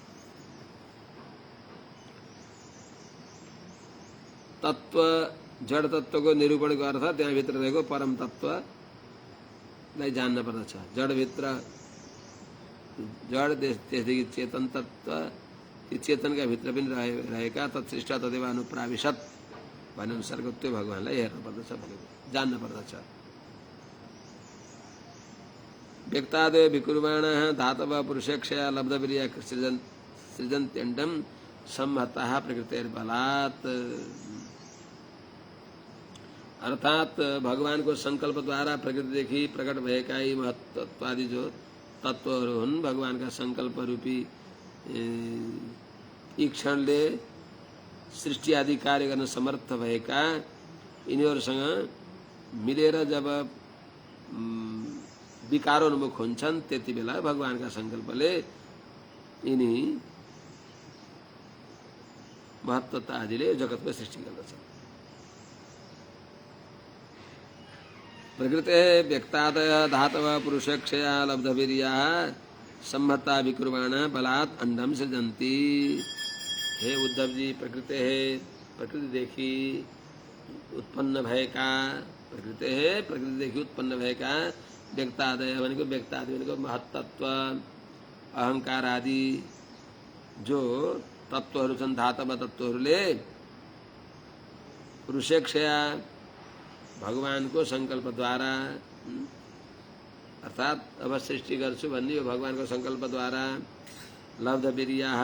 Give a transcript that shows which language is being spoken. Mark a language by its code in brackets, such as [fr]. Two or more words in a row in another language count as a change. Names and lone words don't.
[ne] तत्व जड तत्वको निरूपणको अर्थ त्यहाँभित्र रहेको परम तत्वलाई जान्न पर्दछ। जडभित्र जड त्यसदेखि चेतन तत्व, ती चेतनका भित्र पनि रहेका [sa] तत्सृष्ट तदेव अनुप्राविशत [ne] भन्ने अनुसारको त्यो भगवानलाई हेर्नु पर्दछ भनेको, जान्न पर्दछ। [sa] व्यक्तादय विकुर्वाणः धातव पुरुषक्षया लब्धवीर्य सृजन्त्यण्डं सम्हतः प्रकृतिर्बलात्। [ne] अर्थात भगवानको संकल्पद्वारा प्रकृतिदेखि प्रकट भएका यी महत्त्वादि जो तत्त्वहरू हुन्, भगवानका संकल्प रूपी यी क्षणले सृष्टि आदि कार्य गर्न समर्थ भएका यिनीहरूसँग मिलेर जब विकारोन्मुख हुन्छन् त्यति बेला भगवानका संकल्पले यिनी महत्त्वता आदिले जगतको सृष्टि गर्दछ। [sa] प्रकृते व्यक्तादय धातव पुरुषक्षया लब्धवीर्याः सम्मता विकुर्वाण बलात् अंडम सृजन्ति। [ne] हे उद्धव जी, प्रकृति देखि उत्पन्न भएका प्रकृति देखि उत्पन्न भएका व्यक्तादय भनेको व्यक्तादि भनेको महत्तत्व अहंकार आदि जो तत्त्वहरू छन्, धातव तत्त्वहरूले पुरुषेक्षया भगवानको संकल्पद्वारा अर्थात अब सृष्टि गर्छु भन्ने यो भगवानको संकल्पद्वारा लब्धवीर्याः